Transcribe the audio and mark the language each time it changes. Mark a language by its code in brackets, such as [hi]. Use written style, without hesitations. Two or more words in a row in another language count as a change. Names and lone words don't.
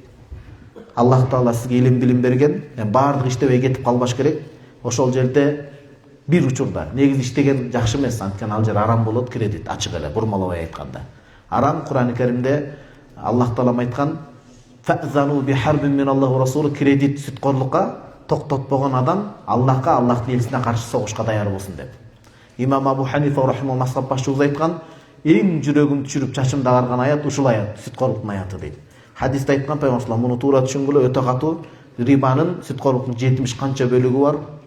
[ky] Аллах Таала сизге илим билим берген. Баардык иштебей кетип калбаш керек. Ошол жерде бир учурда негизи иштеген жакшы эмес, анткени ал жер арам болот, кредит ачык эле, бурмалабай айтканда. Арам Кур'ан-ы Каримде Аллах Таала айткан: [ar] "فأذنوا بحرب من الله ورسوله", [ky] кредит сүткорлукка токтотпогон адам Аллахка, Аллахтын элчисине каршы согушка даяр болсун деп. Имам Абу Ханифа рахимахуллах мазхаб башчыбыз айткан: "Эң жүрөгүм түшүрүп чачымды агарган аят ушул аят, сүткорлуктун аяты" дейт. Хадисте айткан пайгамбар муну туура түшүнгүлө, өтө катуу. Рибанын, сүткорлуктун 70 канча бөлүгү бар.